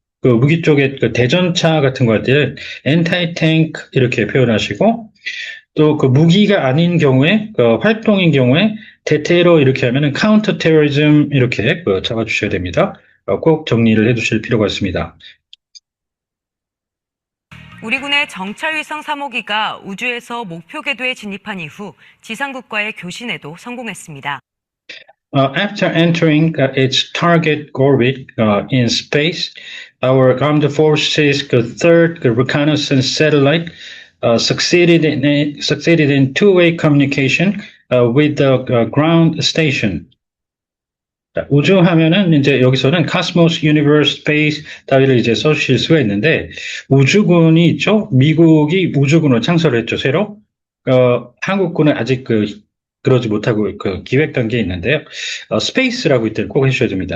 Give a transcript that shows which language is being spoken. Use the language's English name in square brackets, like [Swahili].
[Korean] 무기 쪽에 대전차 같은 거 할 때는 엔타이 탱크 이렇게 표현하시고 또 무기가 아닌 경우에 활동인 경우에 대테러 이렇게 하면은 카운터 테러리즘 이렇게 잡아주셔야 됩니다. 꼭 정리를 해두실 필요가 있습니다. 우리 군의 정찰위성 3호기가 우주에서 목표 궤도에 진입한 이후 지상국과의 교신에도 성공했습니다. [English] After entering its target orbit in space, our armed forces' third reconnaissance satellite succeeded in two-way communication with the ground station. [Korean] 우주 하면은 이제 여기서는 Cosmos, Universe, Space 따위를 이제 써주실 수가 있는데 우주군이 있죠. 미국이 우주군을 창설을 했죠. 새로. 한국군은 아직 그러지 못하고 기획 단계에 있는데요. 스페이스라고 이때 꼭 해주셔야 됩니다.